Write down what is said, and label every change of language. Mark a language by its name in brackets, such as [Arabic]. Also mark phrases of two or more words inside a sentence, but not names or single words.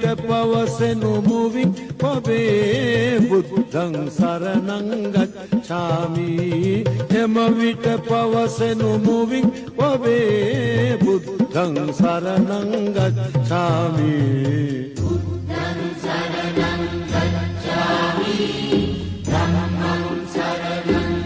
[Sinhala] පවසෙනු මුවින් පබේ [Pali] බුද්ධං සරණං ගච්ඡාමි [Sinhala] එම විට පවසෙනු මුවින් පබේ [Pali] බුද්ධං සරණං ගච්ඡාමි බුද්ධං සරණං ගච්ඡාමි ධම්මං සරණං